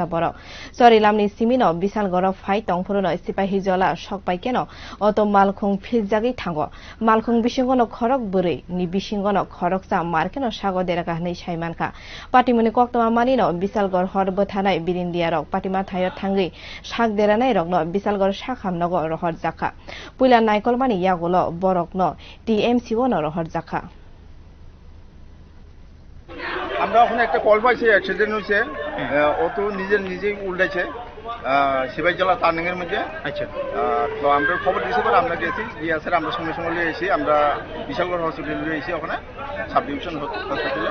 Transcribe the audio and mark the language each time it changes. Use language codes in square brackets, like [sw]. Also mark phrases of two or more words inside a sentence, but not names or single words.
[trp] बर सरिलामनि सिमिनो बिशालगढ़ फाइ तंफुरनो सिपाही हिजला सकपाइ केनो अतो मालखुं फिजागि थांगो मालखुं बिसिंगनो खरक बुरै नि बिसिंगनो खरकसा मारकेनो सागो देराखा नै साइमानखा पार्टीमुनि कक्तमा मानिनो बिशालगढ़ हर बथानाय बिरिन्दिया रक पार्टीमा थायो थांगै साग देरानाय रकनो बिशालगढ़ साखामनगो रहर जाखा पुइला नायकलमानि यागोलो बरकनो টিএমসি नो रहर जाखा [bn] আমরা ওখানে একটা কল পাইছি অ্যাক্সিডেন্ট হয়েছে ও তো নিজেই উল্টাইছে সিপাহীজলা টার্নিং এর মধ্যে আচ্ছা তো আমরা খবর দিয়েছি পরে আমরা গেছি গিয়ে স্যার আমরা সঙ্গে সঙ্গে নিয়ে এসেছি আমরা বিশালগড় হসপিটালে নিয়ে এসেছি ওখানে [en] sub division hospital